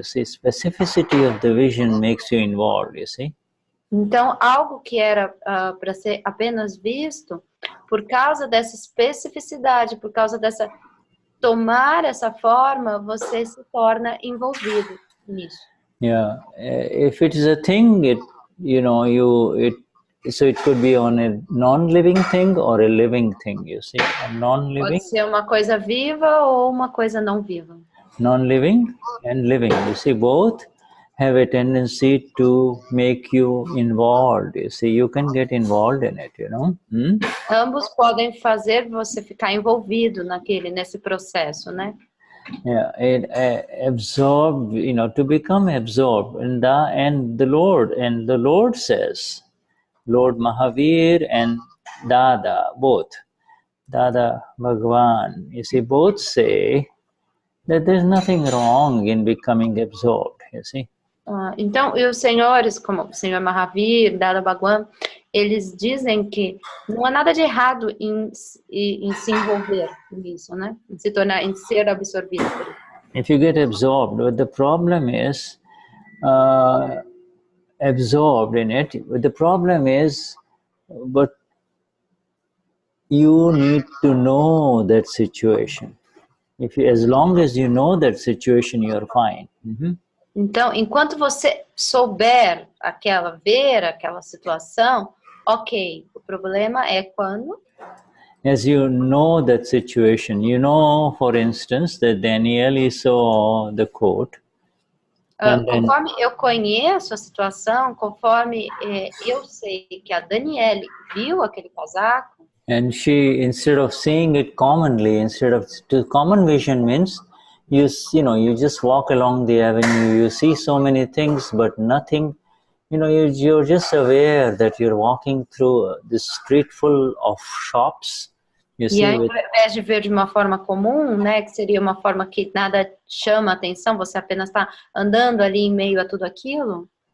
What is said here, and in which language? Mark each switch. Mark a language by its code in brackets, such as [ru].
[en] You see, specificity of the vision makes you involved, you see. [pt] Então, algo que era para ser apenas visto, por causa dessa especificidade, por causa dessa tomar essa forma, você se torna envolvido nisso. [en] Yeah, if it is a thing, it you know so it could be on a non-living thing or a living thing. You see, a non-living. [pt] Pode ser uma coisa viva ou uma coisa não viva. [en] Non-living and living. You see, both have a tendency to make you involved. You see, you can get involved in it, you know. [pt] Ambos podem fazer você ficar envolvido nesse processo, né? [en] Yeah, it absorbed, you know, to become absorbed. And the Lord says, Lord Mahavir and Dada, both, Dada Bhagwan, you see, both say that there's nothing wrong in becoming absorbed, you see. [pt] Então, e os senhores, como o senhor Mahavir, Dada Bhagwan, eles dizem que não há nada de errado em se envolver nisso, né? Em se tornar, em ser absorvido por isso. [en] If you get absorbed, but the problem is absorbed in it. The problem is, but you need to know that situation. As long as you know that situation, you're fine. [pt] Então, enquanto você souber ver aquela situação, ok. O problema é quando... [en] As you know that situation, you know, for instance, that Danielli saw the coat. [pt] Conforme eu conheço a situação, conforme eu sei que a Danielli viu aquele casaco. [en] And she, instead of seeing it commonly, common vision means you just walk along the avenue, you see so many things, but nothing, you know, you're just aware that you're walking through this street full of shops. You see, [pt] e aí, ao invés de ver de uma forma comum, né, que seria uma forma que nada chama atenção, você apenas está andando ali em meio a tudo aquilo.